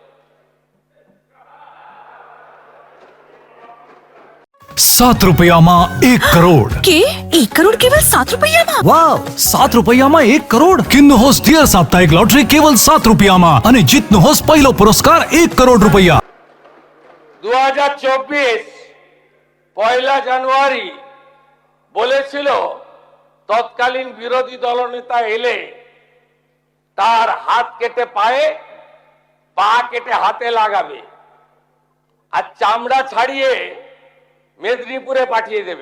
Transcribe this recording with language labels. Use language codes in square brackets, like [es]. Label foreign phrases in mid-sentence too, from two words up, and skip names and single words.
[ne] 7 रुपयामा 1 करोड के 1 करोड केवल 7 रुपैयाँमा? वाव, 7 रुपयामा 1 करोड किन्नुहोस् डियर साप्ताहिक लटरी केवल 7 रुपयामा अनि जित्नुहोस् पहिलो पुरस्कार 1 करोड रुपैयाँ। [bn] 2024 পয়লা জানুয়ারি বলেছিল তৎকালীন বিরোধী দলনেতা এলে তার হাত কেটে পায়ে, পা কেটে হাতে লাগাবে আর চামড়া ছাড়িয়ে মেদিনীপুরে পাঠিয়ে দেবে।